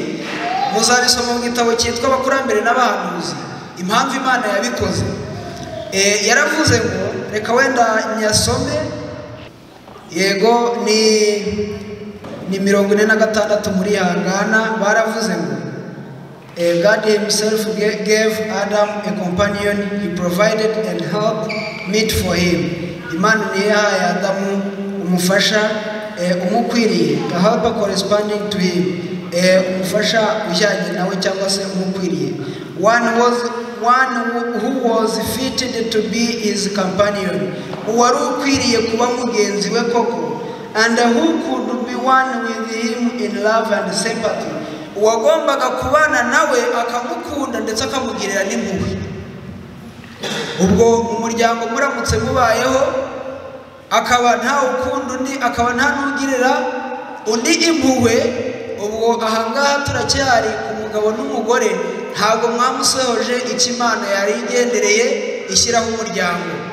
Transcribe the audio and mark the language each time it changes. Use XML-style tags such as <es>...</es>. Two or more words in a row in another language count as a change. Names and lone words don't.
<rw>Muzabisoma mu gitabo cyitwa Abakurambere n'Abahanuzi impamvu Imana yabikoze. Yaravuze ngo reka wenda nyasome, yego ni 46 muri Hangana. Baravuze ngo</rw> <en>God himself gave Adam a companion, he provided and helped meet for him.</en> <rw>Imana niyo yahaye Adamu umufasha umukwiriye,</rw> <en>a helper corresponding to him,</en> <rw>umufasha ujyanye nawe cyangwa se umukwiriye.</rw> <en>One who was fitted to be his companion,</en> <rw>uwari ukwiriye kuba mugenzi we koko,</rw> <en>and who could be one with him in love and sympathy,</en> <rw>uwagombaga kubana nawe akamukunda ndetse akamugirira n'impuhwe. Ubwo umuryango muramutse mubayeho akaba nta ukunda undi, akaba nta n'ugirira undi impuhwe, ubwo ahangaha turacyari ku mugabo n'umugore, ntabwo mwamusohoje icyo Imana yari igendereye ishyiraho umuryango.</rw>